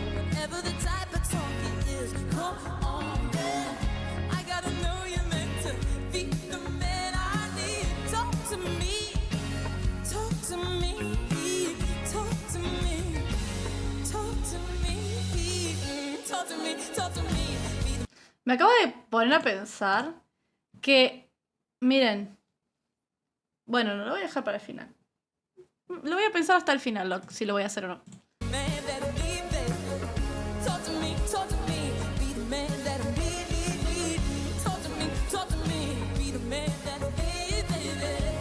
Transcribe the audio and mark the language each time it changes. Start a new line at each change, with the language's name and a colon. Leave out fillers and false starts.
English: Whatever the type of talk it is, come on then. I gotta know you're meant to be the man I need. Talk to me, talk to me, talk to me, talk to me, talk to me, talk to me. Be the
Spanish: Me acabo de poner a pensar que, miren, bueno, no lo voy a dejar para el final. Lo voy a pensar hasta el final, si lo voy a hacer o no.
English: man that I need, baby. Talk to me, be the man that I need. Talk to me, be the man that I need, baby.